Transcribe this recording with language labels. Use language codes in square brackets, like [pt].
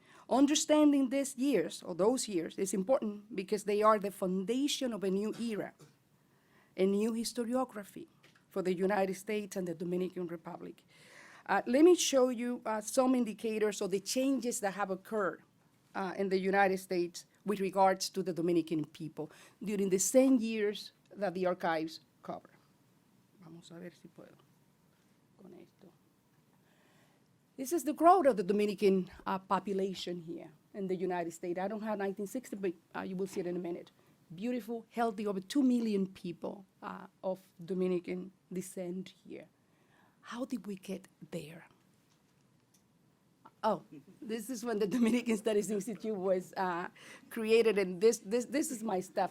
[en] Understanding these years, or those years, is important because they are the foundation of a new era, a new historiography for the United States and the Dominican Republic. Let me show you some indicators of the changes that have occurred in the United States with regards to the Dominican people during the same years that the archives cover. [es] Vamos a ver si puedo con esto. [en] This is the growth of the Dominican population here in the United States. I don't have 1960, but you will see it in a minute. Beautiful, healthy, over 2 million people of Dominican descent here how did we get there? Oh, this is when the Dominican Studies Institute was created, and this is my stuff.